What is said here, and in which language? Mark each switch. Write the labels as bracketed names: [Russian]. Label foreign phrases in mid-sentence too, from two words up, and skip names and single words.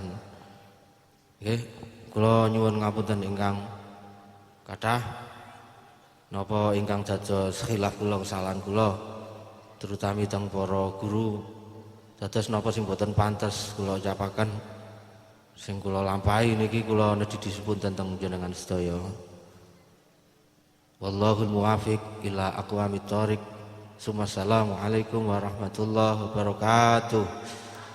[Javanese] Nggih, kula nyuwun ngapunten ingkang kathah napa ingkang dados khilaf kula kesalahan kula terutami teng para guru dados napa sing boten pantes kula ucapaken sing kula lampahi niki kula nedhi dipunten teng jenengan sedaya. [Arabic] والله الموفق إلى أقوم الطريق. السلام عليكم ورحمة الله وبركاته.